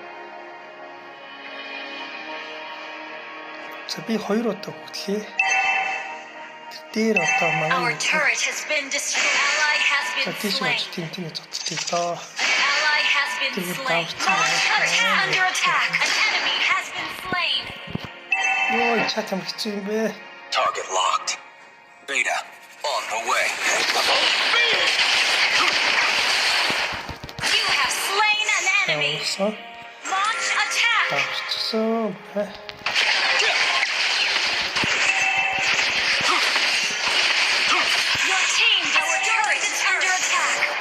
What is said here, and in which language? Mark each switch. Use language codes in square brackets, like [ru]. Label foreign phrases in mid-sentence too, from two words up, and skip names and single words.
[mn] За би хоёр удаа хөтлөе. Тэр одоо манай [en] Our turret has been destroyed. Ally has been slain. [mn] тийм зодчих доо. [en] An been Dude, slain. that was Launch too attack much. under attack. An enemy has been slain. [mn] Йоо, чат юм хэцүү юм бэ. [en] Target locked. Beta, on the way. You have slain an enemy. [mn] Тавсан. [en] Launch attack. [mn] Тавсан. [en] Your team destroyed it under attack.